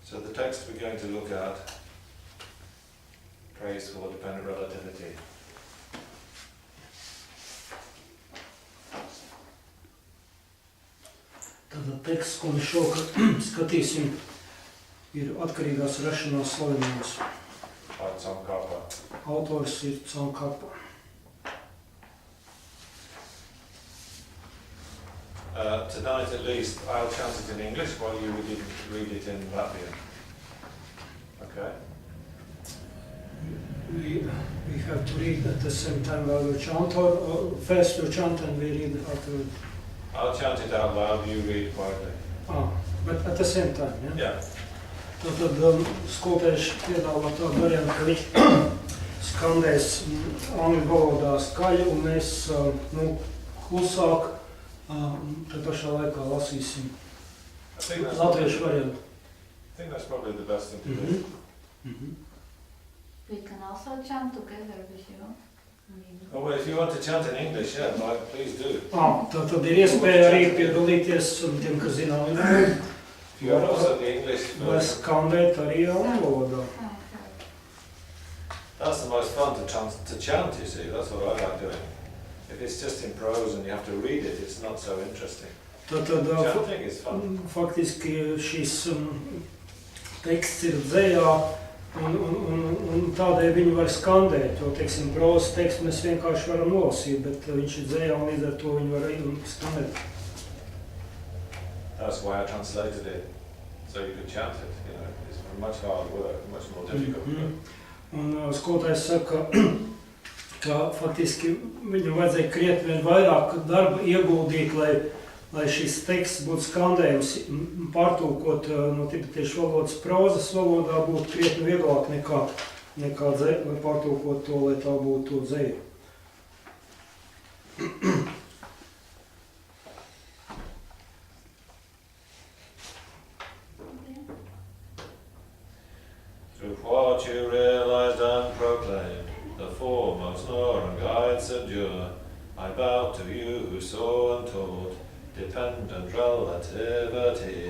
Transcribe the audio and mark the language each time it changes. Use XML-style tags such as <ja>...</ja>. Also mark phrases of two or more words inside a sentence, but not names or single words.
<en>the text we're going to look at prays for dependent relativity.</en> <lv>Tātad teksts, ko mēs šokar skatīsim, ir atkarīgās rašanās slavenības. Je Tsongkhapa. Autors ir Tsongkhapa.</lv> <en>Tonight at least I'll chant it in English while you read it in Latvian. Okay? We have to read at the same time while we chant, or first you chant and we read afterward. I'll chant it out loud, you read quietly. But at the same time, yeah? Yeah.</en> <lv>Tātad skolotājs piedāvā tādu variantu, ka viņš skandēs angļu valodā skaļi un mēs klusāk te pašā laikā lasīsim latviešu variantu.</lv> <en>I think that's probably the best thing to do. We can also chant together with you. Oh, well, if you want to chant in English, yeah, please do.</en> <lv>Tātad ir iespēja arī piedalīties tiem, kas zina angļu.</lv> <en>If you are also the English</en> <lv>Vai</lv> <en>version.</en> <lv>skandēt arī angļu valodā.</lv> <en>That's the most fun to chant, you see. That's what I like doing. If it's just in prose and you have to read it, it's not so interesting.</en> <lv>Tātad</lv> <en>Chanting is fun.</en> <lv>faktiski šis teksts ir dzējā un tādēļ viņu var skandēt, jo, teiksim, prozas tekstu mēs vienkārši varam nolasīt, bet viņš ir dzējā un līdz ar to viņu var arī skandēt.</lv> <en>That's why I translated it, so you could chant it. You know, it's much harder work, much more difficult.</en> <lv>Un skolotājs saka, ka faktiski viņam vajadzēja krietni vien vairāk darba ieguldīt, lai šis teksts būtu skandējums, pārtulkot no tibetiešu valodas prozas valodā būtu krietni vieglāk nekā pārtulkot to, lai tā būtu dzeja.</lv> <en>Through what you realized and proclaimed, the foremost nor and guide subdue, I bow to you who saw and taught dependent relativity.</en>